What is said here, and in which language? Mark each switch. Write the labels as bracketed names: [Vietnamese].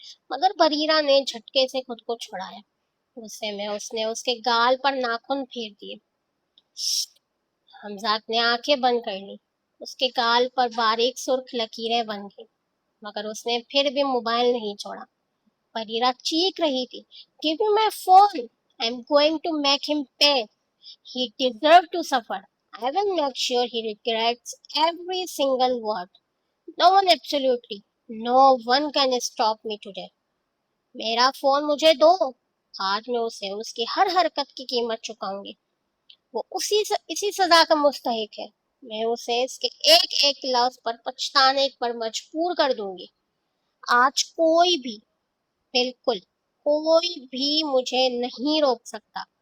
[Urdu] مگر پریرا نے جھٹکے سے خود کو چھڑایا۔ غصے میں اس نے اس کے گال پر ناخن پھیر دیے۔ حمزہ نے آنکھیں بند کر لی، اس کے گال پر باریک سرخ لکیریں بن گئی، مگر اس نے پھر بھی موبائل نہیں چھوڑا۔ پریرا چیخ رہی تھی، [English] "Give me my phone! I'm going to make him pay. He deserves to suffer. I will make sure he regrets every single word. No one, absolutely no one can stop me today. [Urdu] میرا phone مجھے دو، آج میں اسے اس کی ہر حرکت کی قیمت چکاؤں گی۔ وہ اسی سزا کا مستحق ہے۔ میں اسے اس کے ایک ایک لفظ پر پچھتانے پر مجبور کر دوں گی۔ آج کوئی بھی، بالکل کوئی بھی مجھے نہیں روک سکتا۔"